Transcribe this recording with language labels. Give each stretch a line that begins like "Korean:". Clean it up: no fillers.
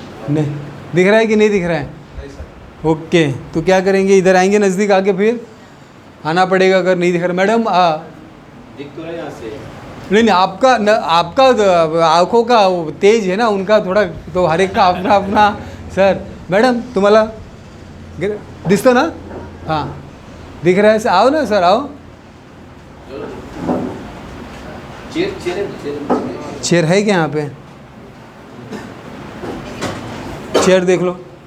Hindi: नहीं दिख रहा है कि नहीं दिख रहा है? ओके, तो क्या करेंगे, इधर आएंगे नज़दीक आके, फिर आना पड़ेगा अगर नहीं दिख रहा। मैडम दिख तो रहा है यहाँ से। नहीं, आपका आंखों का तेज है ना, उनका थोड़ा, तो हर एक का अपना अपना।
Marathi: सर, मैडम तुम्हाला दिसतो ना?
Hindi: हाँ दिख रहा है सर, आओ ना सर, आओ। चेयर है क्या यहाँ पे? चेयर देख लो।